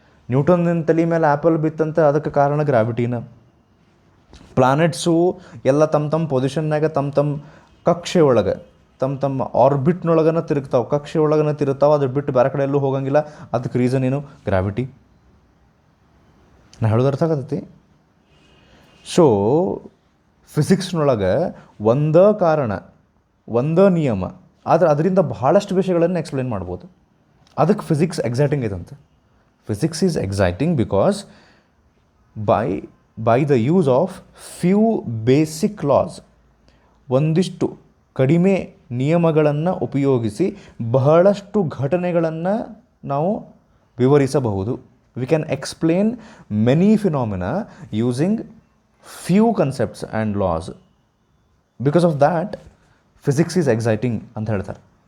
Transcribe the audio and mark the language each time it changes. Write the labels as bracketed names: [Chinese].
[Kannada] ನ್ಯೂಟನ್ನ ತಲೆ ಮೇಲೆ ಆ್ಯಪಲ್ ಬಿತ್ತಂತ, ಅದಕ್ಕೆ ಕಾರಣ ಗ್ರಾವಿಟಿನ. ಪ್ಲಾನೆಟ್ಸು ಎಲ್ಲ ತಮ್ಮ ಪೊಸಿಷನ್ನಾಗ ತಮ್ಮ ಕಕ್ಷೆ ಒಳಗೆ ತಮ್ಮ ಆರ್ಬಿಟ್ನೊಳಗನ ತಿರುಗ್ತಾವೆ, ಕಕ್ಷೆ ಒಳಗನ ತಿರುಗ್ತಾವೆ, ಅದ್ರ ಬಿಟ್ಟು ಬೇರೆ ಕಡೆ ಎಲ್ಲೂ ಹೋಗಂಗಿಲ್ಲ. ಅದಕ್ಕೆ ರೀಸನ್ ಏನು? ಗ್ರಾವಿಟಿ. ನಾ ಹೇಳೋದು ಅರ್ಥ ಆಗತ್ತೈತಿ? ಸೊ ಫಿಸಿಕ್ಸ್ನೊಳಗೆ ಒಂದೇ ಕಾರಣ, ಒಂದೇ ನಿಯಮ, ಆದರೆ ಅದರಿಂದ ಭಾಳಷ್ಟು ವಿಷಯಗಳನ್ನು ಎಕ್ಸ್ಪ್ಲೇನ್ ಮಾಡ್ಬೋದು. ಅದಕ್ಕೆ physics exciting ಐತಂತೆ. [English] Physics is exciting because by the use of few basic laws, [Kannada] ಒಂದಿಷ್ಟು ಕಡಿಮೆ ನಿಯಮಗಳನ್ನು ಉಪಯೋಗಿಸಿ ಬಹಳಷ್ಟು ಘಟನೆಗಳನ್ನು ನಾವು ವಿವರಿಸಬಹುದು. [English] We can explain many phenomena using few concepts and laws. Because of that physics is exciting [Kannada] ಅಂತ ಹೇಳ್ತಾರೆ.